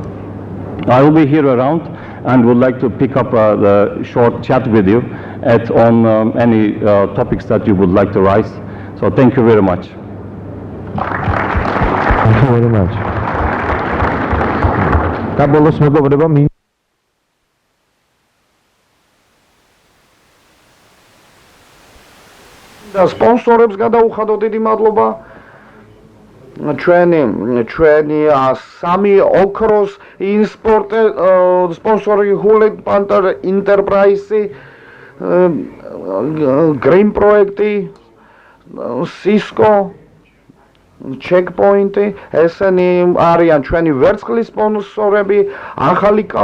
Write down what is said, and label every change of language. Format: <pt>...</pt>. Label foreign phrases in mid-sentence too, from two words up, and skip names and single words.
<en>I will be here around and would like to pick up the short chat with you on any topics that you would like to raise. So thank you very much. Thank you very much.</en> <ka>Kabolos მეგობრებო, და სპონსორებს გადაუხადოთ დიდი მადლობა. ჩვენი სამი ოქროს სპონსორი Hewlett Enterprise, Green პროექტი, Cisco, Checkpoint, ესენი არიან ჩვენი ვერცხლის სპონსორები, ახალი</ka>